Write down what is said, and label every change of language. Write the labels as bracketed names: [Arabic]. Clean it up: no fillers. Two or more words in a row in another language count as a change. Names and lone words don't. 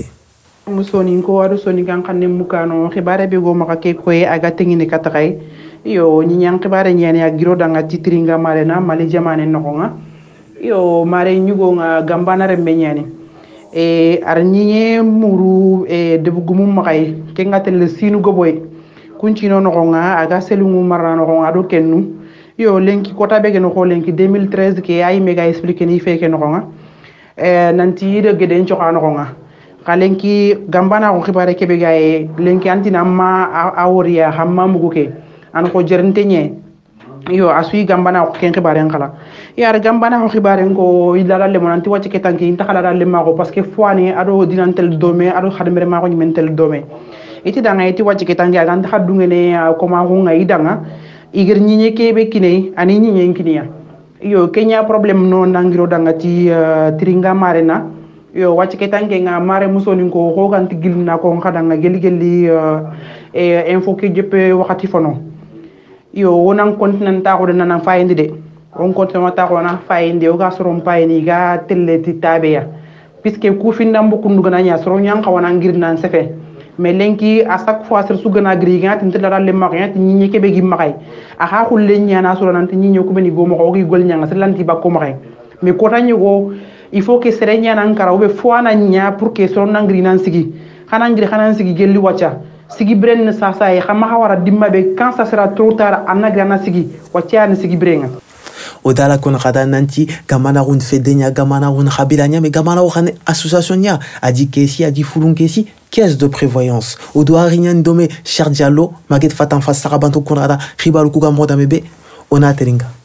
[Soninke] musoni ko wadu soni kan kanne mukano khibare be go maka ke koye aga tengine katay yo nyang khibare nyane ya giro danga titringa marena mali jamane nokonga yo mare nyugo nga gambana rembe nyane ar nyinye muru debugum makay ke ngatel le sinu goboy kunchino nokonga aga selungu marano nokonga do kennu yo lenki kota bege no ko lenki 2013 ke ay mega expliquer ni feke nokonga nanti de geden chokano nokonga kalenki gambana ko khibare kebe gaye lenki antina ma aworiya hamma muguke an ko jerntenye yo asui gambana ko ken khibare ngala yar gambana ko khibare ko ilala le monanti wacce ke tanki inta kala le mako [French] parce que [Soninke] foane ado dinantel dome ado khadmere mako nyimentel dome iti danga iti wacce ke tanki aga anta khadungene ko ma ko ngai danga igir nyinye kebe kine ani nyinye kiniya yo kenya problem no nangiro danga ti tringa marena yo wacce ke tanke nga mare musoni ko hoganti gilna ko khadanga geli info ke jeppe wakati fono yo wonan continent ko nan fayindi de on continent ta ko na fayindi o ga soron payni ga telleti tabeya puisque ku finda mbukundu gana nya soron yang kawana ngir nan sefe mais lenki [French] à chaque fois sur [Soninke] su gana gri ga tin tella le makya tin ñi kebe gi makay a ha khul le nya na soron nan tin ñi ko beni go mako gi gol nya nga lanti ba ko makay mais ko tanyi go [French] il faut que [Soninke] serenya nan kara obe foana nya [French] pour que [Soninke] soron ngri nan sigi xana sigi gelli wacca sigi bren sa e xama hawara dimma be [French] quand ça sera trop tard [Soninke] anagra na sigi wacca na sigi brenga odala kon khada nanti gamana run fedenya gamana run khabilanya mais gamana run association nya adi kesi adi fulun kesi [French] caisse de prévoyance [Soninke] odo arinya ndome Cheikh Diallo Maguette Fatan fa sarabanto konrada khibalu ku gamoda mebe ona teringa